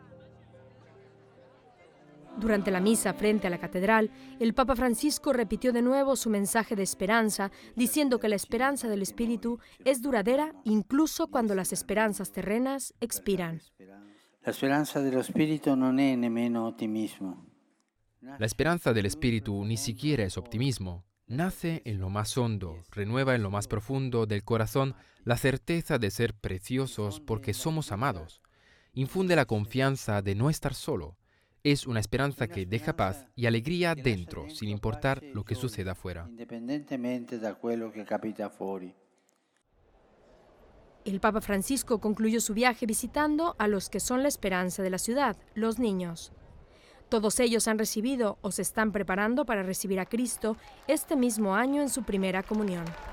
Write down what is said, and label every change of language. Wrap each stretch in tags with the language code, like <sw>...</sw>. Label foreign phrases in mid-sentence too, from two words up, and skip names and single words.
<es>Durante la misa frente a la catedral, el Papa Francisco repitió de nuevo su mensaje de esperanza, diciendo que la esperanza del Espíritu es duradera incluso cuando las esperanzas terrenas expiran.</es> <it>La esperanza dello Spirito non è nemmeno ottimismo.</it> <es>La esperanza del Espíritu ni siquiera es optimismo. Nace en lo más hondo, renueva en lo más profundo del corazón la certeza de ser preciosos porque somos amados. Infunde la confianza de no estar solo. Es una esperanza que deja paz y alegría dentro, sin importar lo que suceda afuera.</es> <it>Indipendentemente da quello che capita fuori.</it> <es>El Papa Francisco concluyó su viaje visitando a los que son la esperanza de la ciudad, los niños. Todos ellos han recibido o se están preparando para recibir a Cristo este mismo año en su primera comunión.</es>